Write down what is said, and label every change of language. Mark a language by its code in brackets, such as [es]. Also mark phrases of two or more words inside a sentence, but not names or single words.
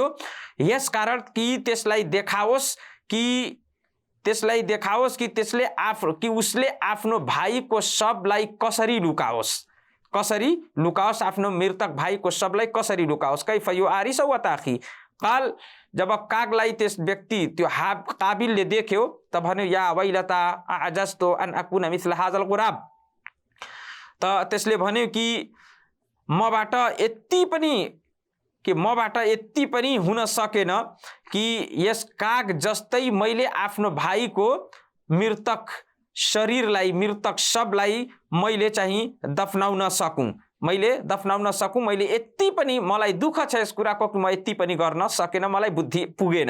[ne] यस कारण कि त्यसलाई देखाओस् कि उसले आफ्नो भाइको शवलाई कसरी लुकाओस्, आफ्नो मृतक भाइको शवलाई कसरी लुकाओस्। [ar] كيف يواري سوءة أخيه قال, [ne] जब कागलाई त्यस व्यक्ति त्यो काबिलले देख्यो त भन्यो [ar] يا ويلتا أعجزت أن أكون مثل هذا الغراب. [ne] त त्यसले भन्यो कि मबाट यति पनि हुन सकेन कि यस काग जस्तै मैले आफ्नो भाइको मृतक शवलाई मैले चाहिँ दफनाउन सकूँ, मैले यति पनि मलाई दुःख छ यस कुराको कि म यति पनि गर्न सकेन, मलाई बुद्धि पुगेन।